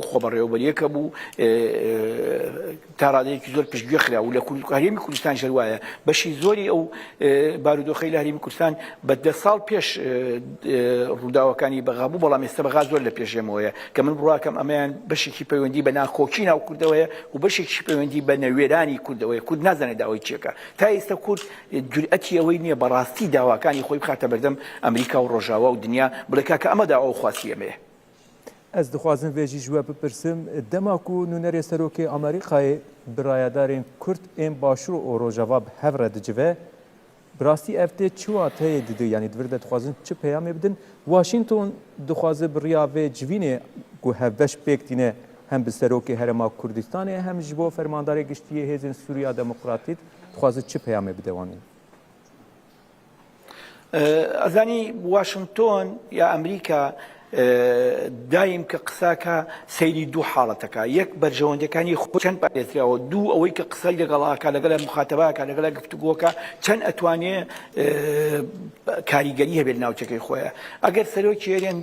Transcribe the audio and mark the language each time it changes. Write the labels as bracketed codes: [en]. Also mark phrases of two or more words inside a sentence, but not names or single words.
[ckb] خۆبەڕێوەبەریەکە بوو تا ڕادەیەکی زۆر پشتگوێ خرا و لە هەرێمی کوردستان ژەروایە بەشی زۆری ئەو بارودۆخەی لە هەرێمی کوردستان بە 10 ساڵ پێش ڕووداوەکانی بەغا بوو بەڵام ئێستا بەغا زۆر لە پێشێمەوەیە کە من بڕواکەم ئەمەیان بەشێکی پەیوەندی بە ناکۆکی ناو کوردەوەیە و بەشێکی پەیوەندی بە نەوێرانی کوردەوەیە کورد نازانێت داوای چیەکە تا ئێستا کورد جورئەتی ئەوەی نییە بەڕاستی داواکانی خۆی بخاتە بەردەم ئەمریکا و ڕۆژاوا و دنیا بڵێ کاکە ئەمە داوا و خواسی ئەمەیە [ku] Ez dixwazim vê jî ji we bipirsim dema ku nûnerê serokê Amerîkayê birayadارên Kurd ên Başûr û Rojava bi hev re dicive bi rastî ev tê çi wateyê didi yanî divir de dixwazin çi peyamê bidin Washington dixwaze bi riya vê civînê ku hevbeş pêk tîne hem bi serokê Herêma Kurdistanê hem ji bo fermandarê giştiyê hêzên Sûriya Demokratîk dixwaze çi peyamê bide wanê [ckb] ئەزانی واشنگتۆن یا ئەمریکا دایم کە قساکە سەیری دوو حاڵەتەکە یەک بەرژەوەندەکانی خۆ چەند پارێزراوە دوو ئەوەی کە قسەی لەگەڵاکە لەگەڵ مخاتەباکە لەگەڵ گفتوگۆکە چەند ئەتوانێ کاریگەری هەبێت ناوچەکەی خۆیە ئەگەر سەرۆکی هێرێن